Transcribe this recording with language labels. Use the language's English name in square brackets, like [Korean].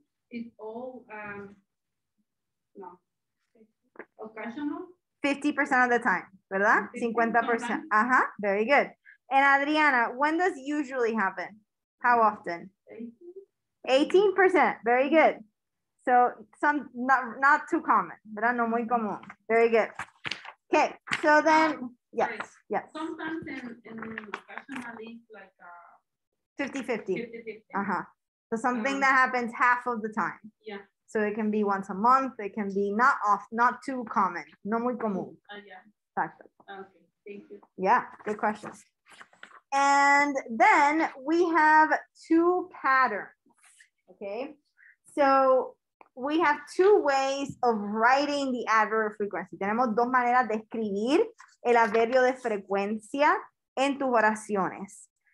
[English] It's all, no, occasional. 50% of the time, [Spanish] ¿verdad? [English] 50%. Ajá, very good. And Adriana, when does usually happen? How often? 18%, very good. So some not too common, [Spanish] ¿verdad? No muy común. [English] Very good. Okay, so then, yes, Sorry. yes. Sometimes in occasionally like 50-50. 50-50. Uh-huh. So something that happens half of the time. Yeah. So it can be once a month, it can be not too common, [Spanish] no muy común. [English] Yeah. [Spanish] Exacto. [English] Okay, thank you. Yeah, good question. And then we have two patterns, okay? So we have two ways of writing the adverb of frequency. [Spanish] Tenemos dos maneras de escribir el adverbio de frecuencia en tus oraciones.